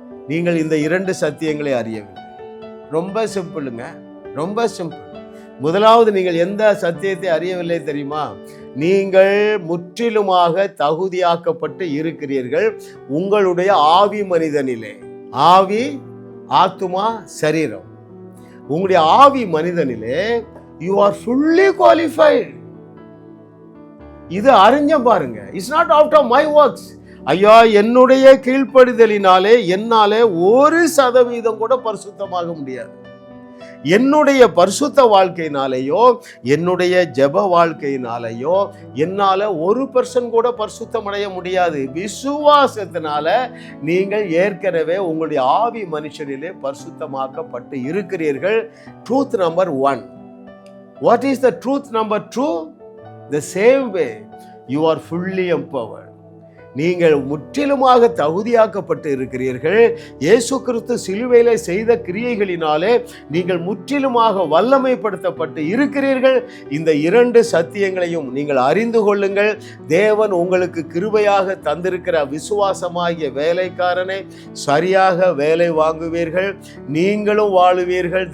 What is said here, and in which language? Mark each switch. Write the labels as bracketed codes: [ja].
[ta] நீங்கள் இந்த 2 சத்தியங்களை அறியவில்லை. ரொம்ப சிம்பிளுங்க, ரொம்ப சிம்பிள். முதலாவது, நீங்கள் எந்த சத்தியத்தை அறியவில்லை தெரியுமா? நீங்கள் முற்றிலுமாக தகுதியாக்கப்பட்டு இருக்கிறீர்கள் உங்களுடைய ஆவி மனிதனிலே. ஆவி, ஆத்துமா, சரீரம். உங்களுடைய ஆவி மனிதனிலே [en] you are fully qualified. [ta] இது அறிஞ்ச பாருங்க. [en] It's not out of my works. [ta] ஐயா என்னுடைய கீழ்ப்படிதலினாலே என்னாலே 1% கூட பரிசுத்தமாக முடியாது. என்னுடைய பரிசுத்த வாழ்க்கையினாலேயோ என்னுடைய ஜெப வாழ்க்கையினாலேயோ என்னால 1% கூட பரிசுத்தம் அடைய முடியாது. விசுவாசத்தினால நீங்கள் ஏற்கனவே உங்களுடைய ஆவி மனுஷனிலே பரிசுத்தமாக்கப்பட்டு இருக்கிறீர்கள். [en] Truth number 1. What is the truth number 2? The same way you are fully empowered. [ta] நீங்கள் முற்றிலுமாக தகுதியாக்கப்பட்டு இருக்கிறீர்கள். இயேசு கிறிஸ்து சிலுவையிலே செய்த கிரியைகளினாலே நீங்கள் முற்றிலுமாக வல்லமைப்படுத்தப்பட்டு இருக்கிறீர்கள். இந்த 2 சத்தியங்களையும் நீங்கள் அறிந்து கொள்ளுங்கள். தேவன் உங்களுக்கு கிருபையாக தந்திருக்கிற விசுவாசமாகிய வேலைக்காரனை சரியாக வேலை வாங்குவீர்கள், நீங்களும் வாழுவீர்கள்.